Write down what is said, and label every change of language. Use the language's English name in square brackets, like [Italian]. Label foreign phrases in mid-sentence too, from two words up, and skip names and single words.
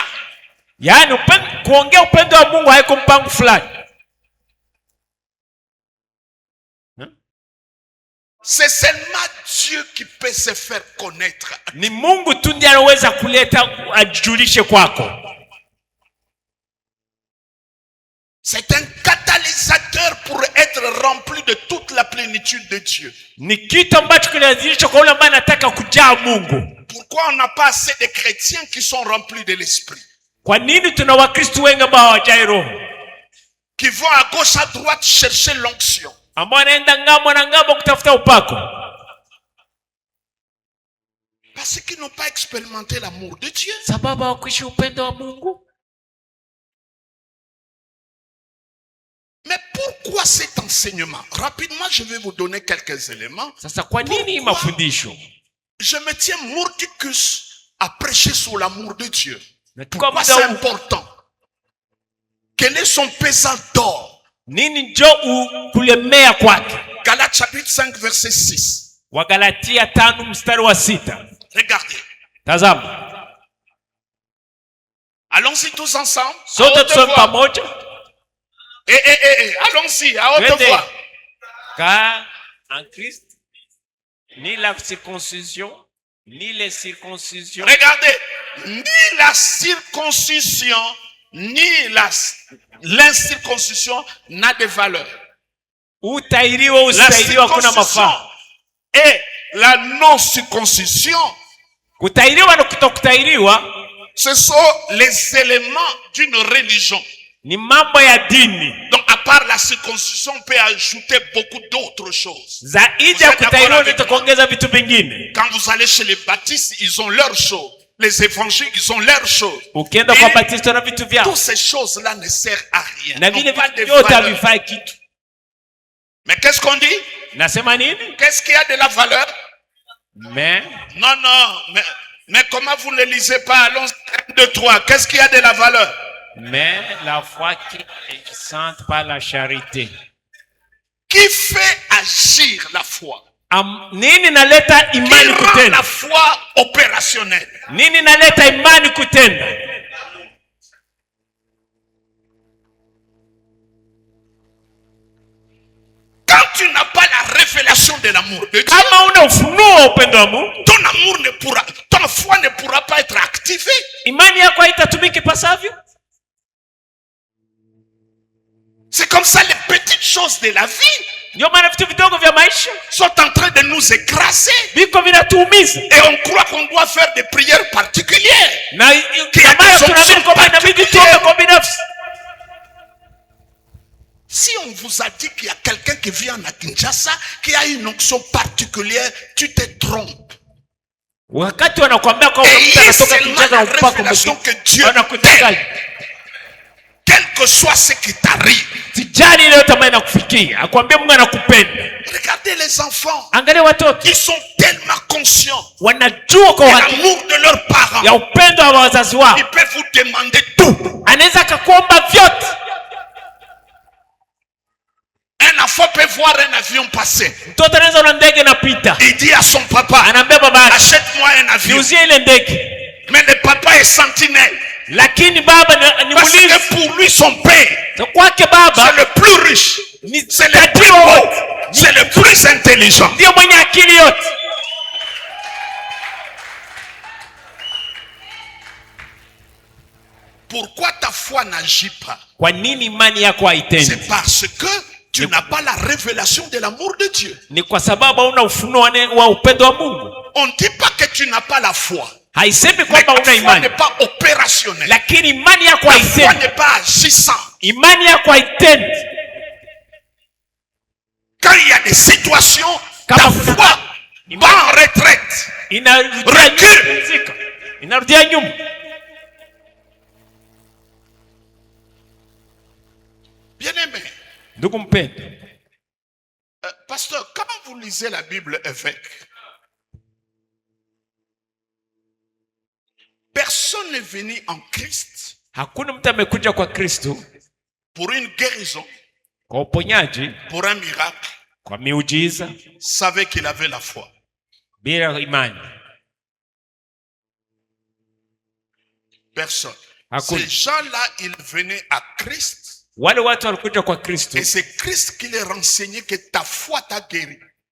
[Swahili] Yaani kuongea upendo wa Mungu haiko mpango fulani. [French] C'est seulement Dieu qui peut se faire connaître. [Swahili] Ni Mungu tu ndiye anaweza kuleta ajulishe kwako. [French] C'est un catalyseur pour être rempli de toute la plénitude de Dieu. [Swahili] Ni kitu ambacho kinazilisha kwa yule ambaye anataka kujaa Mungu. [French] Pourquoi on n'a pas assez de chrétiens qui sont remplis de l'esprit? [Swahili] Kwa nini tuna Wakristo wengi ambao hawajai Roho? [French] Qui vont à gauche à droite chercher l'onction. [Swahili] Ambao wanaenda ngambo na ngambo kutafuta upako. [French] Parce qu'ils n'ont pas expérimenté l'amour de Dieu. [Swahili] Sababu hawakuishi upendo wa Mungu. [French] Mais pourquoi cet enseignement? Rapidement, je vais vous donner quelques éléments. [Swahili] Sasa kwa nini mafundisho? [French] Je me tiens mordicus à prêcher sur l'amour de Dieu. Pourquoi C'est important? Quel est son pesant d'or? [Swahili] Nini njo kulemea kwake? [French] Galates chapitre 5 verset 6. [Swahili] Wagalatia 5 mstari wa 6. [French] Regardez. [Swahili] Tazama. [French] Allons-y tous ensemble. [Swahili] Sote tusome pamoja. [French] Allons-y, à haute voix. Car en Christ, ni la circoncision, ni les circoncisions. Regardez, ni la circoncision, ni l'incirconcision n'a de valeur. [Swahili] Utairiwa [French] La [Swahili] usairiwa kuna [French] circoncision [Swahili] mafaa. [French] et la non-circoncision, [Swahili] Kutairiwa na kutokutairiwa [French] ce sont les éléments d'une religion. [Swahili] ni mambo ya dini. [French] Donc à part la circoncision, on peut ajouter beaucoup d'autres choses. [Swahili] Zaidi ya kutairiwa nitakuongeza vitu vingine. [French] Quand vous allez chez les baptistes, ils ont leurs choses. Les évangiles, ils ont leurs choses. [Swahili] Ukienda kwa Baptista na vitu vyao. [French] Toutes ces choses-là ne servent à rien. [Swahili] Na [French] N'ont [Swahili] vile [French] pas de [Swahili] vitu vyote [French] valeur. [Swahili] havifai kitu. [French] Mais qu'est-ce qu'on dit? [Swahili] Nasema nini? [French] Qu'est-ce qui a de la valeur? Mais Non, mais comment vous ne lisez pas? Allons 1, 2, 3. Qu'est-ce qui a de la valeur? Mais la foi qui est sainte par la charité. Qui fait agir la foi? [Swahili] Nini naleta [French] Qui [Swahili] imani [French] rend [Swahili] kutenda? [French] la foi opérationnelle? [Swahili] Nini naleta imani kutenda? [French] Quand tu n'as pas la révélation de l'amour de Dieu, [Swahili] Kama una ufunuo wa upendo wa Mungu, [French] ton foi ne pourra pas être activée. [Swahili] imani yako haitatumiki pasavyo. [French] C'est comme ça, les petites choses de la vie [Swahili] Ndio maana vitu vidogo vya maisha [French] sont en train de nous écraser. [Swahili] viko vinatuumiza. [French] Et on croit qu'on doit faire des prières particulières. [Swahili] Na kama tunaamini kwamba inabidi tuombe kwa binafsi. [French] Si on vous a dit qu'il y a quelqu'un qui vient à Kinshasa, qui a une onction particulière, tu te trompes. [Swahili] Wakati wanakuambia kwamba [French] Et il [Swahili] mtu [French] y a [Swahili] anatoka [French] seulement [Swahili] Kinshasa [French] la [Swahili] mpaka [French] révélation que Dieu [Swahili] wanakudanganya. [French] t'aime. Quel que soit ce qui t'arrive. [Swahili] Sijali ile yote ambayo inakufikia, akwambia Mungu anakupenda. [French] Regardez les enfants. [Swahili] Angalia watoto, [French] Ils sont tellement conscients [Swahili] wanajua kwa [French] de [Swahili] uhakika [French] l'amour de leurs parents. [Swahili] ya upendo wa wazazi wao. [French] Ils peuvent vous demander tout. [Swahili] Anaweza akakuomba vyote. [French] Un enfant peut voir un avion passer. [Swahili] Mtoto anaweza na ndege inapita, [French] Il dit à son papa, [Swahili] anaambia baba yake, [French] achète-moi un avion. [Swahili] niuzie ile ndege. [French] Mais le papa est sentinelle. [Swahili] Lakini baba ni [French] Parce [Swahili] mlinzi. [French] que pour lui, son père, [Swahili] Kwake [French] c'est [Swahili] baba [French] le plus riche. [Swahili] ni [French] C'est le plus beau. C'est le plus intelligent. [Swahili] ndio mwenye akili yote. [French] Pourquoi ta foi n'agit pas? [Swahili] Kwa nini imani yako haitendi? [French] C'est parce que tu n'as pas la révélation de l'amour de Dieu. [Swahili] Ni kwa sababu hauna ufunuo wa upendo wa Mungu. [French] On ne dit pas que tu n'as pas la foi. [Swahili] Haisemi [French] Mais [Swahili] kwamba [French] ta [Swahili] una [French] foi [Swahili] imani, [French] n'est pas opérationnelle. [Swahili] lakini imani yako [French] Ta foi [Swahili] haitendi. [French] n'est pas agissante. [Swahili] Imani yako haitendi. [French] Quand il y a des situations, ta [Swahili] Kama [French] foi [Swahili] kuna- [French] va en retraite. [Swahili] Inarudia [French] Recule. [Swahili] nyuma. Inarudia nyuma. [French] Bien-aimé, [Swahili] Ndugu mpendwa, [French] pasteur, comment vous lisez la Bible évêque? Personne n'est venu en Christ [Swahili] hakuna mtu amekuja kwa Kristo [French] pour une guérison, [Swahili] kwa uponyaji, [French] pour un miracle, [Swahili] kwa miujiza [French] savait qu'il avait la foi. [Swahili] bila imani. [French] Personne. [Swahili] Hakuna. [French] Ces gens-là, ils venaient à Christ [Swahili] Wale watu walikuja kwa Kristo [French] et c'est Christ qui les renseignait que ta foi t'a guéri.